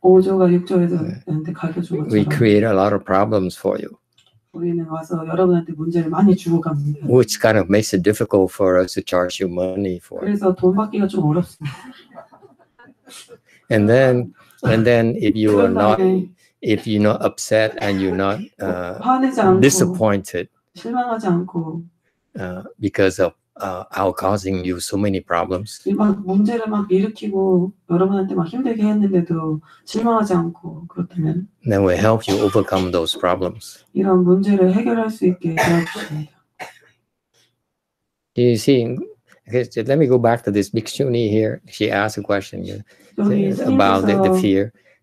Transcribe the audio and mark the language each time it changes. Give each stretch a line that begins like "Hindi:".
Korean: 5조가 6조에서 가르쳐준 것처럼
English: We create a lot of problems for you,
Korean: 우리는 와서 여러분한테 문제를 많이 주고 갑니다.
English: which kind of makes it difficult for us to charge you money for it.
Korean: 그래서 돈 받기가 좀 어렵습니다.
English: And then if you're not upset and you're not
Korean: 화내지 않고
English: disappointed
Korean: 실망하지 않고
English: because of our causing you so many problems,
Korean: 막 문제를 막 일으키고 여러분한테 막 힘들게 했는데도 실망하지 않고 그렇다면
English: then we help you overcome those problems.
Korean: 이런 문제를 해결할 수 있게 도와주십니다.
English: You see, let me go back to this Bhikshuni here. She asked a question about the fear.